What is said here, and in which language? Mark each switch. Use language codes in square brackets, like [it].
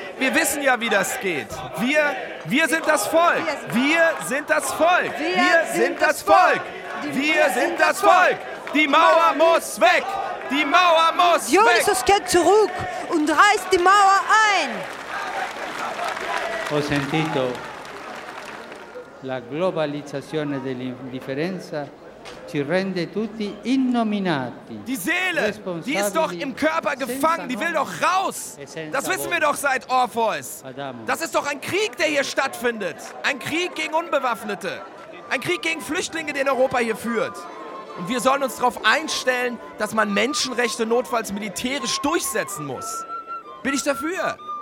[de] Wir wissen ja, wie das geht. Wir sind das Volk. Wir sind das Volk. Wir sind das Volk. Wir sind das Volk! Die Mauer muss weg! Die Mauer muss weg! Jesus kehrt zurück und reißt die Mauer ein! [it] Ho sentito la globalizzazione dell'indifferenza ci rende tutti innominati. [de] Die Seele, die ist doch im Körper gefangen, die will doch raus. Das wissen wir doch seit Orpheus. Das ist doch ein Krieg, der hier stattfindet. Ein Krieg gegen Unbewaffnete. Ein Krieg gegen Flüchtlinge, den Europa hier führt. Und wir sollen uns darauf einstellen, dass man Menschenrechte notfalls militärisch durchsetzen muss. Bin ich dafür?